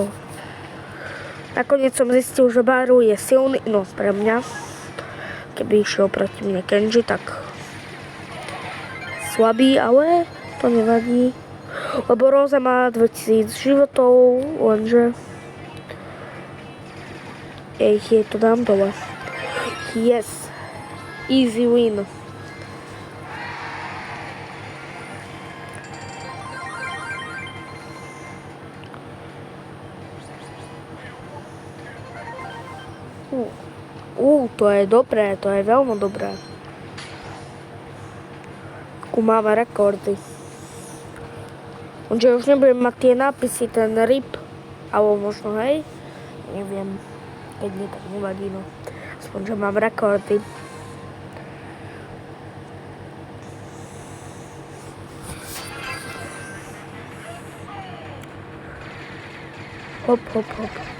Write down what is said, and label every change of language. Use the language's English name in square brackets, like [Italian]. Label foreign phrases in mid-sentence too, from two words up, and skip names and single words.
[Slovak] Nakoniec som zistil, že Baru je silný, no pre mňa. Keby išiel proti mne Kenji, tak slabý, ale to nevadí. Lebo Rosa má 2000 životov, lenže jej to dám dole. [English] Yes. Easy win. [Slovak] To je dobré, to je veľmi dobré. Ako máme rekordy. Onže už nebudem mať tie nápisy, ten RIP, alebo možno hej, neviem, keď nie, tak nevadí, no. Aspoň, že mám rekordy. Hop, hop, hop.